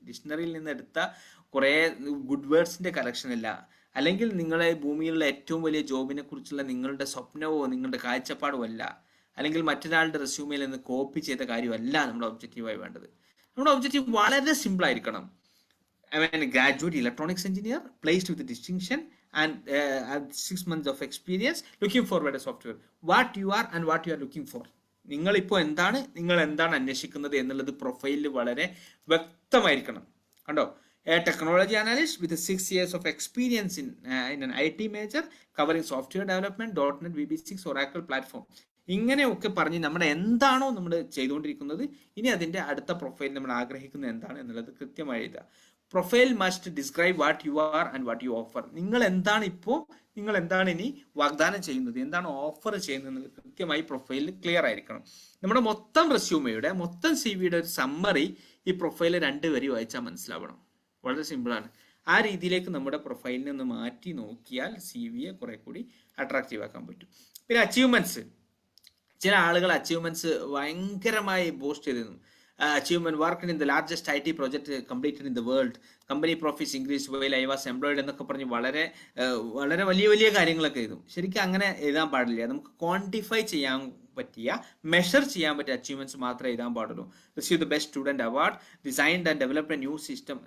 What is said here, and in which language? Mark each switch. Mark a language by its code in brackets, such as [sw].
[ml] ഡിക്ഷണറിയിൽ നിന്ന് എടുത്ത കുറേ ഗുഡ് വേർഡ്സിന്റെ കളക്ഷൻ അല്ല. അല്ലെങ്കിൽ നിങ്ങളെ ഭൂമിയിലുള്ള ഏറ്റവും വലിയ ജോബിനെ കുറിച്ചുള്ള നിങ്ങളുടെ സ്വപ്നവോ നിങ്ങളുടെ കാഴ്ചപ്പാടോ അല്ല. അല്ലെങ്കിൽ മറ്റൊരാളുടെ റെസ്യൂമിൽ നിന്ന് കോപ്പി ചെയ്ത കാര്യമല്ല നമ്മുടെ ഒബ്ജക്റ്റീവായി വേണ്ടത്. നമ്മുടെ ഒബ്ജക്റ്റീവ് വളരെ സിമ്പിൾ ആയിരിക്കണം. [en] I mean, a graduate electronics engineer placed with a distinction and 6 months of experience, looking forward to software. What you are and what you are looking for. [ml] നിങ്ങൾ എന്താണ് അന്വേഷിക്കുന്നത് എന്നുള്ളത് പ്രൊഫൈലിൽ വളരെ വ്യക്തമായിരിക്കണം. കണ്ടോ? [en] A technology analyst with 6 years of experience in an IT major covering software development, .NET, VB6, Oracle platform. [ml] ഇങ്ങനെയൊക്കെ പറഞ്ഞ് നമ്മുടെ എന്താണോ നമ്മൾ ചെയ്തുകൊണ്ടിരിക്കുന്നത്, ഇനി അതിൻ്റെ അടുത്ത പ്രൊഫൈൽ നമ്മൾ ആഗ്രഹിക്കുന്നത് എന്താണ് എന്നുള്ളത് കൃത്യമായി എഴുതുക. [en] Profile must describe what you are and what you offer. [ml] നിങ്ങൾ എന്താണ് ഇനി വാഗ്ദാനം ചെയ്യുന്നത്, എന്താണ് ഓഫർ ചെയ്യുന്നത് എന്നുള്ളത് കൃത്യമായി പ്രൊഫൈലിൽ ക്ലിയർ ആയിരിക്കണം. നമ്മുടെ മൊത്തം റെസ്യൂമയുടെ, മൊത്തം സി വിയുടെ ഒരു സമ്മറി ഈ പ്രൊഫൈൽ 2 വരി വായിച്ചാൽ മനസ്സിലാവണം. വളരെ സിമ്പിളാണ്. ആ രീതിയിലേക്ക് നമ്മുടെ പ്രൊഫൈലിൽ നിന്ന് മാറ്റി നോക്കിയാൽ സി വിയെ കുറെ കൂടി അട്രാക്റ്റീവ് ആക്കാൻ പറ്റും. പിന്നെ അച്ചീവ്മെന്റ്സ്. ചില ആളുകൾ അച്ചീവ്മെന്റ്സ് ഭയങ്കരമായി ബൂസ്റ്റ് ചെയ്തിരുന്നു. [en] Achievement worked in the largest IT project completed in the world. Company profits increased while I was employed [ml] എന്നൊക്കെ പറഞ്ഞ് വളരെ വലിയ കാര്യങ്ങളൊക്കെ എഴുതും. ശരിക്കും അങ്ങനെ എഴുതാൻ പാടില്ല. നമുക്ക് ക്വാണ്ടിഫൈ ചെയ്യാൻ പറ്റിയ, മെഷർ ചെയ്യാൻ പറ്റിയ അച്ചീവ്മെന്റ്സ് മാത്രമേ എഴുതാൻ പാടുള്ളൂ. [en] Receive the best student award, designed and developed a new system.